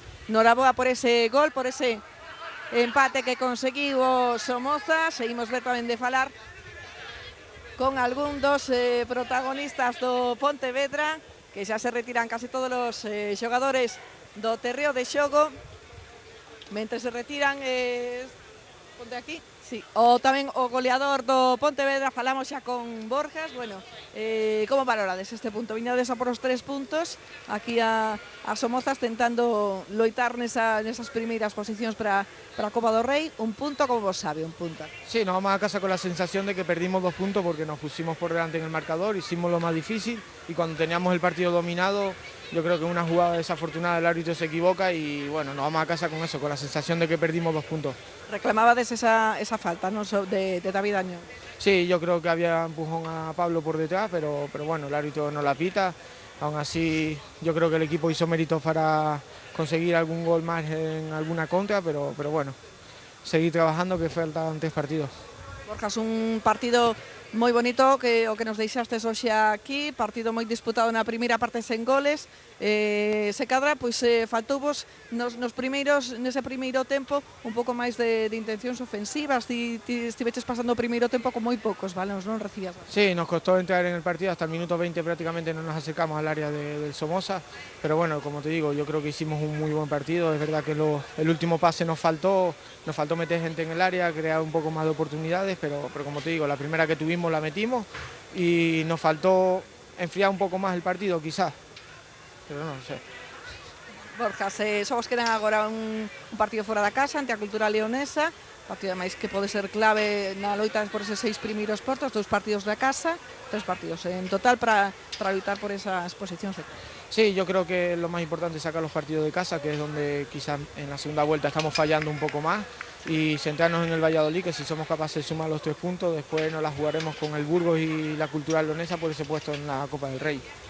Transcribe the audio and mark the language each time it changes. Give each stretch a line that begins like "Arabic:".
Galician: Noraboa por ese gol, por ese empate que conseguiu o Somozas. Seguimos ver tamén de falar con algún dos protagonistas do Pontevedra, que xa se retiran casi todos os xogadores do terreo de xogo. Mentre se retiran, ponte aquí, sí, tamén o goleador do Pontevedra. Falamos xa con Borjas. Como valorades este punto? Viñades a por os 3 puntos aquí a Somozas tentando loitar nesas primeiras posicións para a Copa do Rei. Un punto, como vos sabe, un punto.
Spanish: Sí, nos vamos a casa con la sensación de que perdimos 2 puntos porque nos pusimos por delante en el marcador, hicimos lo más difícil y cuando teníamos el partido dominado, yo creo que en una jugada desafortunada el árbitro se equivoca y nos vamos a casa con eso, con la sensación de que perdimos 2 puntos.
Galician: Reclamabades esa falta, ¿no?, de David Añón.
Spanish: Sí, yo creo que había empujón a Pablo por detrás, pero el árbitro no la pita. Aún así, yo creo que el equipo hizo méritos para conseguir algún gol más en alguna contra, pero seguir trabajando, que faltan 3 partidos.
Galician: Borjas, un partido moi bonito o que nos deixastes hoxe aquí, partido moi disputado na primeira parte sen goles. Se cadra, faltouvos nese primeiro tempo un pouco máis de intencións ofensivas. Estiveches pasando o primeiro tempo con moi poucos balones, non recibías.
Spanish: Sí, nos costó entrar en el partido, hasta el minuto 20 prácticamente no nos acercamos al área del Somoza, pero como te digo, yo creo que hicimos un muy buen partido. Es verdad que el último pase nos faltó meter gente en el área, crear un poco más de oportunidades, pero como te digo, la primera que tuvimos la metimos y nos faltó enfriar un poco más el partido quizás, pero
Galician: non sei. Borjas, só vos quedan agora un partido fora da casa ante a Cultural Leonesa, partido máis que pode ser clave na loita por eses 6 primeiros postos, 2 partidos da casa, 3 partidos en total para lutar por esas posicións de casa.
Spanish: Sí, yo creo que lo más importante es sacar los partidos de casa, que es donde quizás en la segunda vuelta estamos fallando un poco más, y centrarnos en el Valladolid, que si somos capaces de sumar los 3 puntos, después nos la jugaremos con el Burgos y la Cultural Leonesa por ese puesto en la Copa del Rei.